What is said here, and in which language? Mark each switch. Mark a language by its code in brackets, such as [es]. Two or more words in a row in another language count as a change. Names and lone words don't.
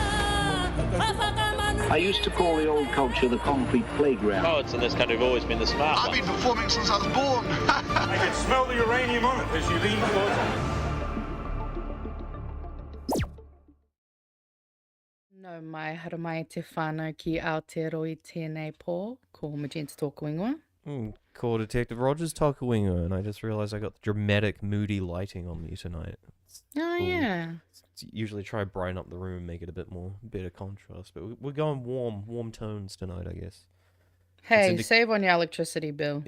[en] I used to call the old culture the concrete playground. Poets in this country have always been the smart ones. I've been performing since I was born. I can smell the uranium on it as you lean closer. [mi] No mai haramai te whānau ki Aotearoa tēnei pō, ko Magenta Kaos. [en] Call Detective Rogers Tokawinga, and I just realized I got the dramatic, moody lighting on me tonight. Oh, cool. Yeah. Usually try to brighten up the room and make it a bit more, better contrast, but we're going warm tones tonight, I guess. Hey, save on your electricity bill.